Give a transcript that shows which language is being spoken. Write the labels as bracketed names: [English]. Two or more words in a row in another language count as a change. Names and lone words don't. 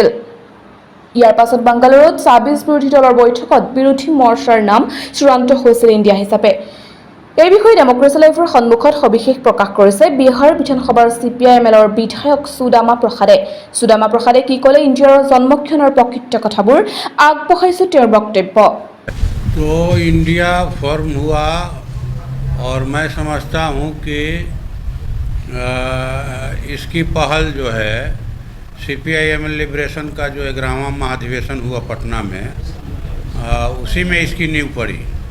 [Assamese] ইয়াৰ পাছত বাংগালুৰুত 26 বিৰোধী দলৰ বৈঠকত বিৰোধী মৰ্চাৰ নাম চূড়ান্ত হৈছিল ইণ্ডিয়া হিচাপে। এই বিষয়ে ডেমক্ৰেচি লাইভৰ সন্মুখত সবিশেষ প্ৰকাশ কৰিছে বিহাৰ বিধানসভাৰ CPI-MLৰ বিধায়ক সুদামা প্ৰসাদে। সুদামা প্ৰসাদে কি ক'লে ইণ্ডিয়াৰ জন্মক্ষণৰ প্ৰকৃত কথাবোৰ আগবঢ়াইছে তেওঁৰ বক্তব্য। [Hindi] तो इंडिया फॉर्म हुआ और मैं समझता हूँ कि इसकी पहल जो है CPI-ML लिबरेशन का जो 11वां महाधिवेशन हुआ पटना में, उसी में इसकी नींव पड़ी।